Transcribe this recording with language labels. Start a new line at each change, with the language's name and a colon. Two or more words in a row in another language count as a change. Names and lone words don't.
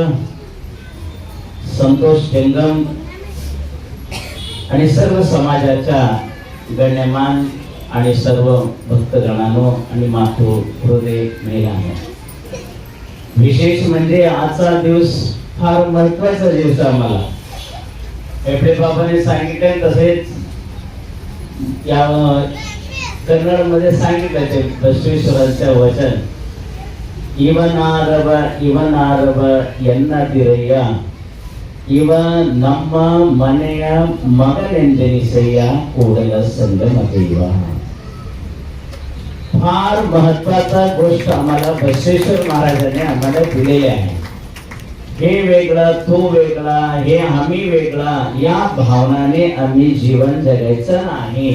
Marathi: संतोष टेंगम आणि सर्व समाजाच्या गण्यमान आणि सर्व भक्तगणांनो आणि मातृ हृदय महिलांनो, विशेष म्हणजे आजचा दिवस फार महत्वाचा दिवस आम्हाला. हेबडे बाबांनी सांगितले तसेच या कन्नड मध्ये सांगितलं ते बसवेश्वरांचं वचन,
Kannada: ಇವನಾರವ ಎನ್ನದಿರಯ್ಯ ಇವ ನಮ್ಮ ಮನೆಯ ಮಗನೆಂದೆನಿಸಯ್ಯ ಕೂಡಲ
Marathi: संगम देव. फार महत्वाचा गोष्ट आम्हाला बसवेश्वर महाराजांनी आम्हाला दिलेली आहे. हे वेगळं तो वेगळा, हे आम्ही वेगळा या भावनाने आम्ही जीवन जगायचं नाही.